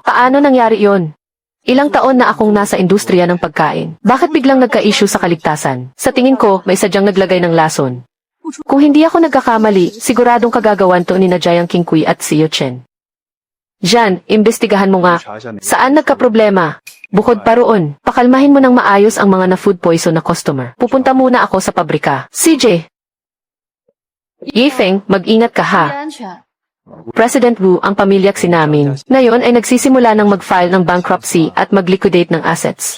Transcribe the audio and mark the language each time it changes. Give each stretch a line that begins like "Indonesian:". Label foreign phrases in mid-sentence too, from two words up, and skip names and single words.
Filipino: Paano nangyari yon? Ilang taon na akong nasa industriya ng pagkain. Bakit biglang nagka-issue sa kaligtasan? Sa tingin ko, may sadyang naglagay ng lason. Kung hindi ako nagkakamali, siguradong kagagawan to ni na Jiang Qingqi at Xiao Chen. Jan, imbestigahan mo nga.
Chinese: 查一下那
Filipino: Saan nagka-problema? Bukod pa roon, pakalmahin mo ng maayos ang mga na-food poison na customer. Pupunta muna ako sa pabrika. CJ! Yifeng, mag-ingat ka ha.
Chinese: 安全。
Filipino: President Wu ang pamilya Xi namin. Ngayon ay nagsisimula ng mag-file ng bankruptcy at mag-liquidate ng assets.